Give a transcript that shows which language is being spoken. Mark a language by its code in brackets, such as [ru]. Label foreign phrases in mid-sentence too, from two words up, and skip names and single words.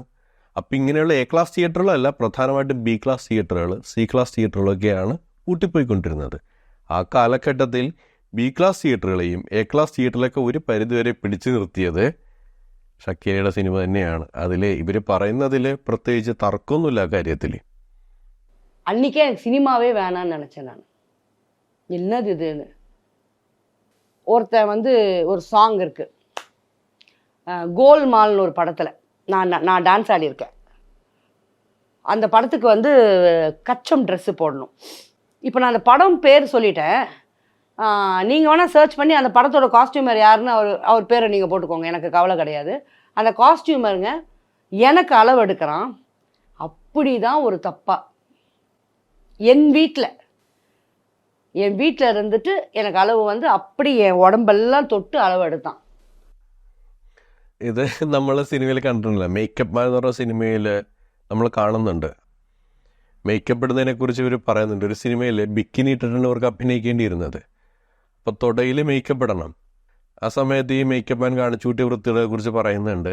[ml] അപ്പം ഇങ്ങനെയുള്ള എ ക്ലാസ് തിയേറ്ററുകളല്ല, പ്രധാനമായിട്ടും ബി ക്ലാസ് തിയേറ്ററുകൾ, സി ക്ലാസ് തിയേറ്ററുകളൊക്കെയാണ് കൂട്ടിപ്പോയിക്കൊണ്ടിരുന്നത്. ആ കാലഘട്ടത്തിൽ ബി ക്ലാസ് തിയേറ്ററുകളെയും എ ക്ലാസ് തിയേറ്ററിലൊക്കെ ഒരു പരിധിവരെ പിടിച്ചു നിർത്തിയത് ഷക്കീലയുടെ സിനിമ തന്നെയാണ്. അതിൽ ഇവർ പറയുന്നതിൽ പ്രത്യേകിച്ച് തർക്കമൊന്നുമില്ല ആ കാര്യത്തിൽ. [ta] அன்றைக்கே எனக்கு சினிமாவே வேணான்னு நினச்சேன் நான். என்னது இதுன்னு. ஒருத்தன் வந்து ஒரு சாங் இருக்குது, கோல்மால்னு ஒரு படத்தில் நான் டான்ஸ் ஆடியிருக்கேன். அந்த படத்துக்கு வந்து கச்சம் ட்ரெஸ்ஸு போடணும். இப்போ நான் அந்த படம் பேர் சொல்லிட்டேன், நீங்கள் வேணால் சர்ச் பண்ணி அந்த படத்தோட காஸ்டியூமர் யாருன்னு அவர் பேரை நீங்கள் போட்டுக்கோங்க, எனக்கு கவலை கிடையாது. அந்த காஸ்டியூமருங்க எனக்கு அளவு எடுக்கிறான். அப்படி தான் ஒரு தப்பா என் வீட்டில் இருந்துட்டு எனக்கு அளவு வந்து அப்படி என் உடம்பெல்லாம் தொட்டு அளவு எடுத்தான். [ml] ഇത് നമ്മൾ സിനിമയിൽ കണ്ടിട്ടില്ല. മേക്കപ്പ് മാൻ എന്ന് പറഞ്ഞ സിനിമയിൽ നമ്മൾ കാണുന്നുണ്ട്. മേക്കപ്പ് ഇടുന്നതിനെക്കുറിച്ച് ഇവർ പറയുന്നുണ്ട്. ഒരു സിനിമയിൽ ബിക്കിനി ഇട്ടിട്ടാണ് അവർക്ക് അഭിനയിക്കേണ്ടിയിരുന്നത്. അപ്പോൾ തുടയിൽ മേക്കപ്പ് ഇടണം. ആ സമയത്ത് ഈ മേക്കപ്പ് മാൻ കാണിച്ചൂട്ടിയ വൃത്തികളെ കുറിച്ച് പറയുന്നുണ്ട്.